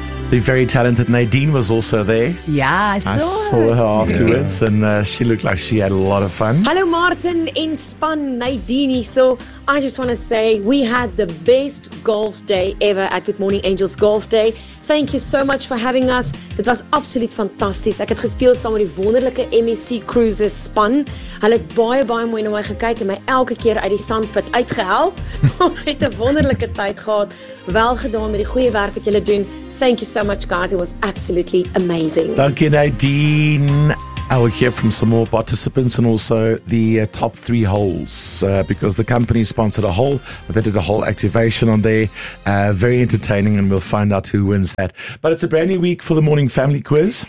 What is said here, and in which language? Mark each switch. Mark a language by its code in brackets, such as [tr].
[en] The very talented Nadine was also there. Yeah, I saw her afterwards, yeah. And she looked like she had a lot of fun. Hello, Martin in Spun, Nadine. So I just want to say we had the best golf day ever at Good Morning Angels Golf Day. Thank you so much for having us. [af] Dit was absoluut fantastisch. Ek het gespeel saam met die wonderlike MSC Cruises span. Hulle het baie, baie mooi na my gekyk en my elke keer uit die sandpit uitgehelp. Ons het 'n wonderlike tyd gehad. Wel gedaan met die goeie werk wat julle doen. [en] Thank you so much, guys. It was absolutely amazing. [af] Dankie, Nadine. [en] I will hear from some more participants and also the top three holes because the company sponsored a hole. They did a hole activation on there. Very entertaining, and we'll find out who wins that. But it's a brand new week for the Morning Family Quiz.